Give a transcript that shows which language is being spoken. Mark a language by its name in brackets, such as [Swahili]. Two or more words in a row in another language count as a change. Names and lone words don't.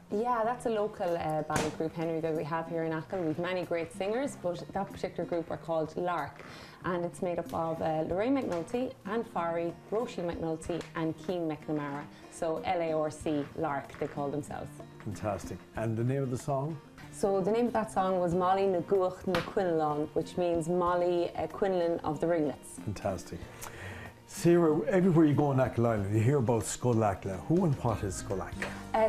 [English] Yeah, that's a local ballad group, Henry, that we have here in Achill. We've many great singers, but that particular group are called Lark, and it's made up of Lorraine McNulty, Anne Farry, Roisin McNulty and Cian McNamara. So LARC, Lark, they call themselves. Fantastic. And the name of the song? So the name of that song was Molly na Guach na Quinlan, which means Molly Quinlan of the Ringlets. Fantastic. Sarah, everywhere you go on Achill Island, you hear about Scoil Acla. Who and what is Scoil Acla?